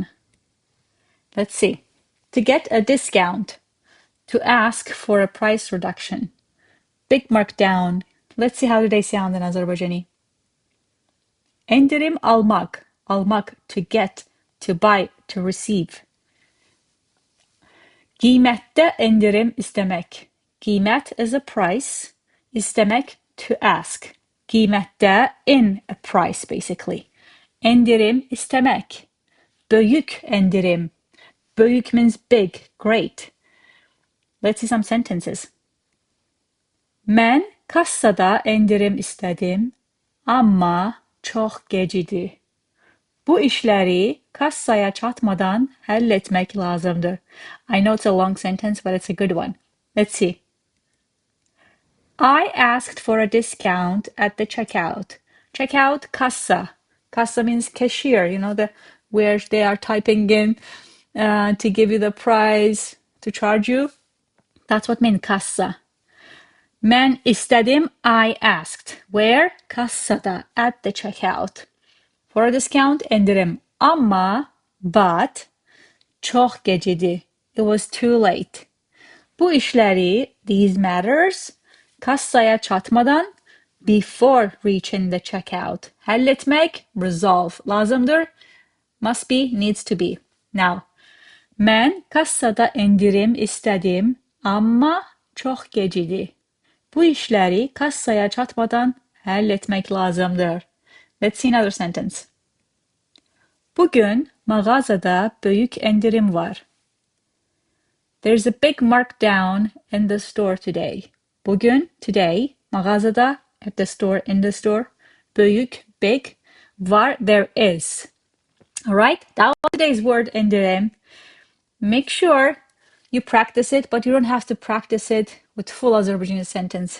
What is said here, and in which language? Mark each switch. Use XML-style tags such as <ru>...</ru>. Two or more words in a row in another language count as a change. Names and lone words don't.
<en>Let's see. To get a discount, to ask for a price reduction, big markdown. Let's see how do they sound in Azerbaijani.</en> <az>ENDİRİM almak.</az> <en>Almak, to get, to buy, to receive.</en> <az>Qiymətdə endirim istəmək.</az> <en>Qiymət is a price. İstəmək, to ask. Qiymətdə, in a price basically.</en> <az>Endirim istəmək. Böyük endirim.</az> <en>Böyük means big, great. Let's see some sentences.</en> <az>Mən kassada endirim istədim, amma çox gecidi. Bu işləri kassaya çatmadan həll etmək lazımdır.</az> <en>I know it's a long sentence, but it's a good one. Let's see. I asked for a discount at the checkout. Checkout, kassa. Kassa means cashier, where they are typing in to give you the price, to charge you. That's what means kassa.</en> <az>Mən istədim,</az> <en>I asked. Where? Kassada, at the checkout. For a discount, endirim. Amma, but,</en> <az>çox gecidi.</az> <en>It was too late.</en> <az>Bu işləri,</az> <en>these matters,</en> <az>kassaya çatmadan,</az> <en>before reaching the checkout.</en> <az>Həll etmək, resolve. Lazımdır,</az> <en>must be, needs to be. Now,</en> <az>mən kassada endirim istədim, amma çox gecidi. Bu işləri kassaya çatmadan həll etmək lazımdır.</az> <en>Let's see another sentence.</en> <az>Bugün mağazada büyük endirim var.</az> <en>There's a big markdown in the store today. Bugün, today, mağazada, at the store, in the store, büyük, big, var, there is. Alright, that was today's word endirim. Make sure you practice it, but you don't have to practice it with full Azerbaijani sentence.</en>